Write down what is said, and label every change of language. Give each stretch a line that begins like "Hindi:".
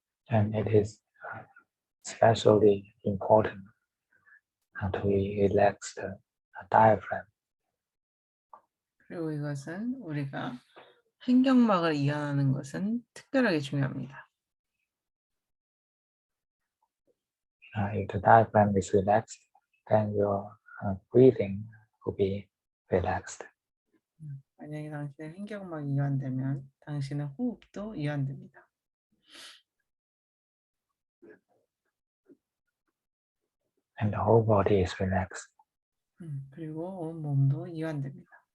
English: And it is especially important to relax the diaphragm.
Korean: 그리고 이것은 우리가 횡격막을 이완하는 것은 특별하게 중요합니다.
English: If the diaphragm is relaxed, then your breathing will be relaxed.
Korean: 만약에 당신의 횡격막이 이완되면 당신의 호흡도 이완됩니다.
English: And the whole body is relaxed.
Korean: 그리고 온 몸도 이완됩니다.